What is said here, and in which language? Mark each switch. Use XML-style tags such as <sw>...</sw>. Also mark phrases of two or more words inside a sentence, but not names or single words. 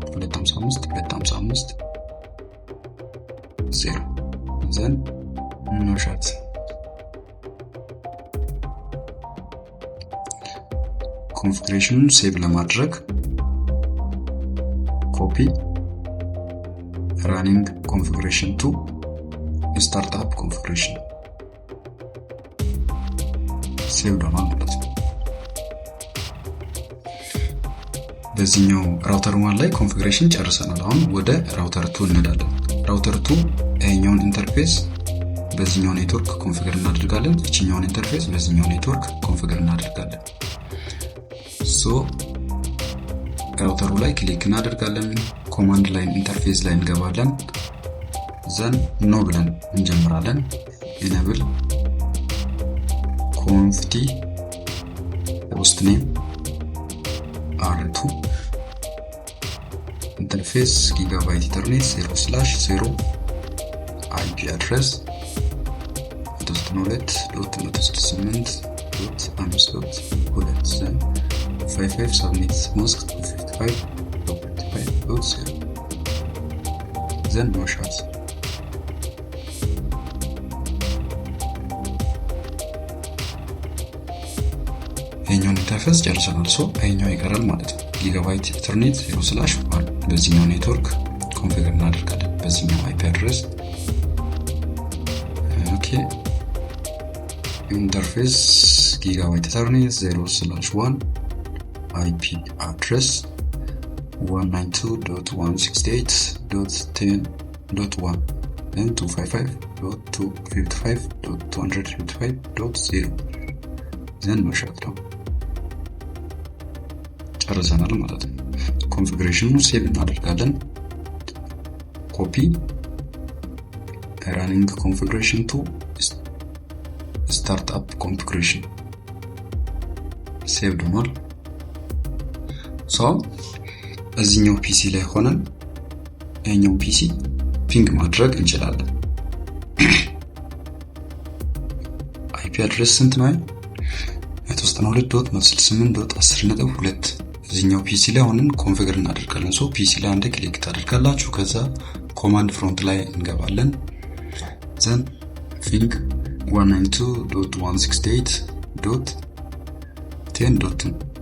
<en>255.255.0 then no shut</en> <am>ኮንፊግሬሽኑን ሴቭ ለማድረግ</am> <en>copy running configuration to startup configuration</en> <am>ሴቭ ሆኗል ማለት ነው። በዚህኛው ራውተር 1 ላይ ኮንፊግሬሽን ጨርሰናል። አሁን ወደ ራውተር 2 እንሄዳለን። ራውተር 2 ይሄኛውን ኢንተርፌስ በዚህኛው ኔትወርክ ኮንፊገር እናደርጋለን። እቺኛውን ኢንተርፌስ በዚህኛው ኔትወርክ ኮንፊገር እናደርጋለን። ሶ ራውተሩ ላይ ክሊክ እናደርጋለን።</am> <en>command line interface</en> <am>ላይ እንገባለን።</am> <en>then no</en> <am>ብለን እንጀምራለን። enable</am> <en>conft host name R2 interface gigabit ethernet 0/0 IP address 192.168.5.2 55 subnet mask 55.5.0 then no shots</en> <am>ይሄኛውን ኢንተርፌስ ጨርሰናል። ሶ ይሄኛው ይቀራል ማለት ነው።</am> <en>gigabit ethernet 0/1</en> <am>በዚህኛው ኔትወርክ ኮንፊገር እናደርጋለን በዚህኛው</am> <en>IP address። okay interface gigabit ethernet 0/1 IP address 192.168.10.1 and 255.255.255.0 then no shutdown</en> <am>ጨርሰናል ማለት ነው። ኮንፊግሬሽኑን ሴቭ እናደርጋለን።</am> <en>ኮፒ running configuration to startup configuration</en> <am>ሴቭ ሆኗል። ሶ እዚህኛው ፒሲ ላይ ሆነን ይሄኛው ፒሲ ፒንግ ማድረግ እንችላለን።</am> <en>IP address</en> <am>ስንት ነው? 192.168.10.2 እዚህኛው ፒሲ ላይ ሆነን ኮንፊገር እናደርጋለን። ሶ ፒሲ ላይ አንድ ክሊክ ታደርጋላችሁ። ከዛ</am> <en>command front</en> <am>ላይ እንገባለን።</am> <en>then ping 192.168.10.2</en>